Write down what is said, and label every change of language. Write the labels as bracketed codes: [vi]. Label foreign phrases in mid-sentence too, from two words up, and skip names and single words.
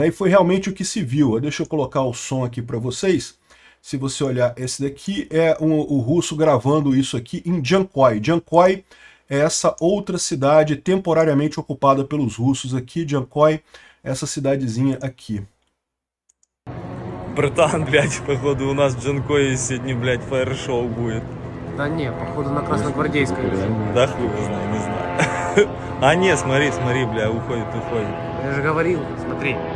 [pt] E foi realmente o que se viu. Deixa eu colocar o som aqui para vocês. Se você olhar, esse daqui é o russo gravando isso aqui em Jankoy. Jankoy é essa outra cidade temporariamente ocupada pelos russos aqui. Jankoy, essa cidadezinha aqui. [ru] Братан, блядь, походу у нас в Джанкое сегодня, блядь, фаер-шоу будет. Да не, походу на Красногвардейской. Да хуй его знает, не знаю. А не, смотри, бля, уходит. Я же говорил, смотри.